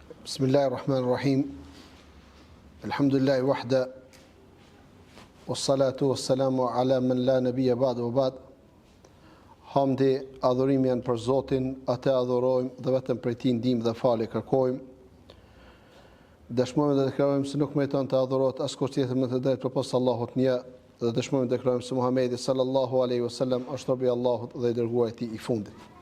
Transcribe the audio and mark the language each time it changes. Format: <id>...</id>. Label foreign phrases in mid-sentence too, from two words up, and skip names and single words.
<ar>بسم الله الرحمن الرحيم. الحمد لله وحده. والصلاة والسلام على من لا نبي بعده وبعد.</ar> <sq>Hamdi, adhurimi janë për Zotin, atë adhurojmë dhe vetëm prej Tij ndihmë dhe falje kërkojmë. Dëshmojmë dhe deklarojmë se nuk meriton të adhurohet askush tjetër më të drejtë përpos Allahut një, dhe dëshmojmë dhe deklarojmë se Muhamedi</sq> <ar>صلى الله عليه وسلم</ar> <sq>është robi i Allahut dhe i dërguari i Tij i fundit.</sq>